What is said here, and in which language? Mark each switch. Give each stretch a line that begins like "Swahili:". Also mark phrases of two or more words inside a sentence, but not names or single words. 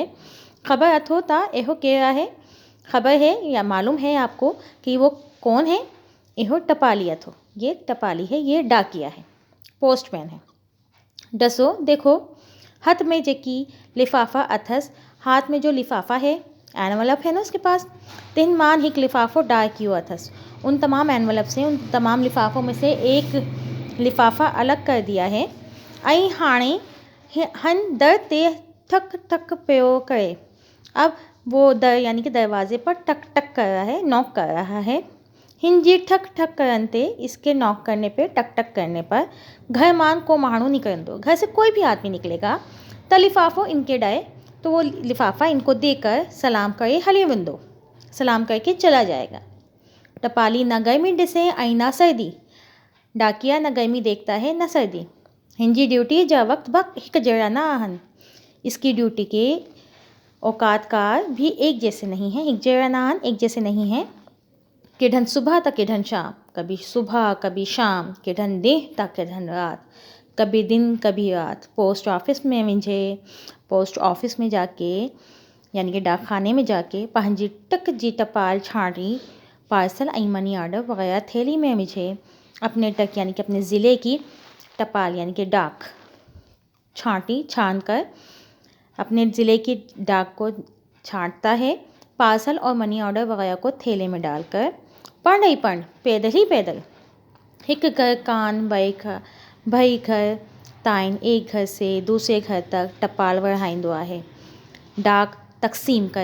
Sindhi: खबर अथोता एहो
Hindi: कह रहा है, खबर है या मालूम है आपको कि वो कौन है।
Sindhi: एहो टपाली अथो,
Hindi: ये टपाली है, ये डाकिया है, पोस्टमैन है।
Sindhi: डसो देखो, हाथ में जेकी लिफाफा अथस,
Hindi: हाथ में जो लिफाफा है, एनवलप है ना उसके पास,
Sindhi: तिन मान हिक लिफाफो डाकियो अथस,
Hindi: उन तमाम एनवलप से, उन तमाम लिफाफों में से एक लिफाफा अलग कर दिया है।
Sindhi: आई हाणे हन दर ते ठक ठक प्यो करे,
Hindi: अब वो दर यानी कि दरवाजे पर टक टक कर रहा है, नॉक कर रहा है।
Sindhi: हिंजी ठक ठक करनते,
Hindi: इसके नॉक करने पे, टक टक करने पर,
Sindhi: घर मान को माणू निकल दो,
Hindi: घर से कोई भी आदमी निकलेगा,
Sindhi: त लिफाफो इनके डाए,
Hindi: तो वो लिफाफा इनको देकर
Sindhi: सलाम करे हली विंदो,
Hindi: सलाम करके चला जाएगा।
Sindhi: टपाली न गर्मी डिसे आई ना सर्दी,
Hindi: डाकिया न गर्मी देखता है न सर्दी।
Sindhi: हिंजी ड्यूटी जा वक्त भक हिक जरा ना आहन,
Hindi: इसकी ड्यूटी के औकात कार भी एक जैसे नहीं हैं,
Sindhi: एक जरानान
Hindi: एक जैसे नहीं हैं।
Sindhi: किढन सुबह तक किढन शाम,
Hindi: कभी सुबह कभी शाम,
Sindhi: किढन देह तक किढन रात,
Hindi: कभी दिन कभी रात।
Sindhi: पोस्ट ऑफिस में मुझे,
Hindi: पोस्ट ऑफिस में जाके यानी कि डाक खाने में जाके
Sindhi: पंहिंजी टक जी टपाल छाणी पार्सल ऐं मनी ऑर्डर वगैरह थैली में मुझे
Hindi: अपने टक यानी कि अपने ज़िले की टपाल यानी कि डाक छान कर अपने ज़िले की डाक को छांटता है, पार्सल और मनी ऑर्डर वगैरह को थैले में डालकर।
Sindhi: पण नहीं पण, पैदल ही पैदल, हिक घर कान भई घर ताइन,
Hindi: एक घर से दूसरे घर तक
Sindhi: टपाल वढ़ाईंदो आहे,
Hindi: डाक तक़सीम करता है।